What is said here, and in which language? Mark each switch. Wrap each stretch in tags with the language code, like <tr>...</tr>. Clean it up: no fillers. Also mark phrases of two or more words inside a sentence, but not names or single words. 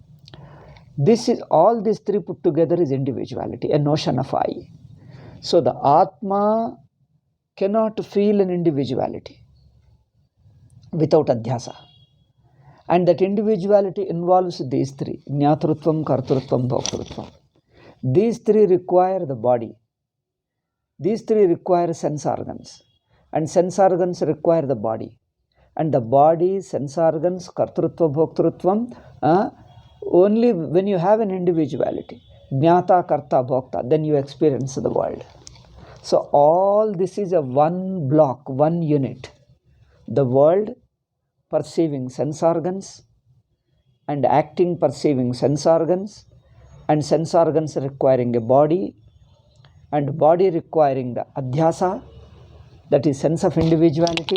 <en>This is all these three put together is individuality, a notion of I. So the Atma cannot feel an individuality without Adhyasa. And that individuality involves these three,</en> <sa>jnatrutvam, kartrutvam, bhoktrutvam.</sa> <en>These three require the body. These three require sense organs. And sense organs require the body. And the body, sense organs,</en> <sa>kartrutva, bhoktrutvam,</sa> <en>only when you have an individuality,</en> <sa>jnata, karta, bhokta,</sa> <en>then you experience the world. So all this is a one block, one unit. The world perceiving sense organs and acting perceiving sense organs, and sense organs requiring a body, and body requiring the adhyasa, that is sense of individuality.</en>